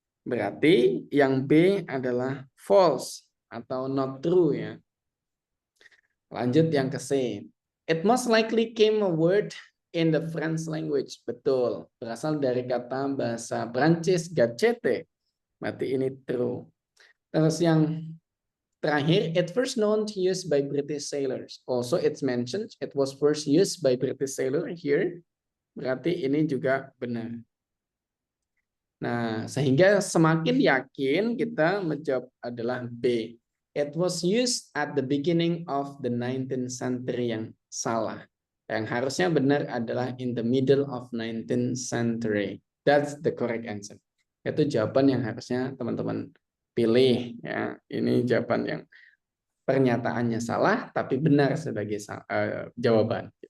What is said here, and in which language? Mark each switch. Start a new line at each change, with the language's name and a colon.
Indonesian: Berarti yang B adalah false atau
English: not true
Indonesian: ya. Lanjut yang ke C.
English: It most likely came a word in the French language.
Indonesian: Betul. Berasal dari kata bahasa Prancis gadgete. Berarti ini true. Terus yang terakhir,
English: it first known to use by British sailors. Also it's mentioned it was first used by British sailor here.
Indonesian: Berarti ini juga benar. Nah, sehingga semakin yakin kita menjawab adalah B.
English: It was used at the beginning of the 19th century
Indonesian: yang salah. Yang harusnya benar adalah
English: in the middle of 19th century. That's the correct answer.
Indonesian: Itu jawaban yang harusnya teman-teman pilih ya. Ini jawaban yang pernyataannya salah tapi benar sebagai jawaban.